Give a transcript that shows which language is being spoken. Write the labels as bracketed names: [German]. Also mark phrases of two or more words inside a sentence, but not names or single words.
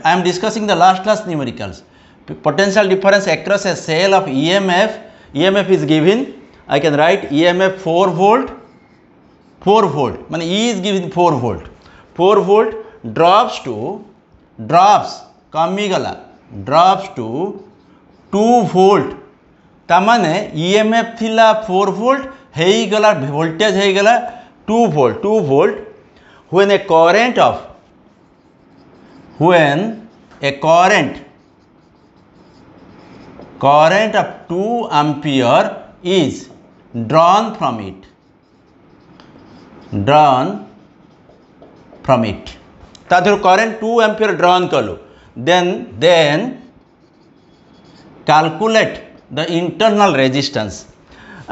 [English] I am discussing the last class numericals. Potential difference across a cell of EMF. EMF is given. I can write EMF 4 volt. 4 volt. Mean E is given 4 volt. 4 volt drops to 2 volt. [Odia] तामाने EMF थिला 4 volt हेई गला voltage हेई गला 2 volt. [English] 2 volt when a current of 2 ampere is drawn from it. ताधर current 2 ampere drawn कलो, then calculate the internal resistance.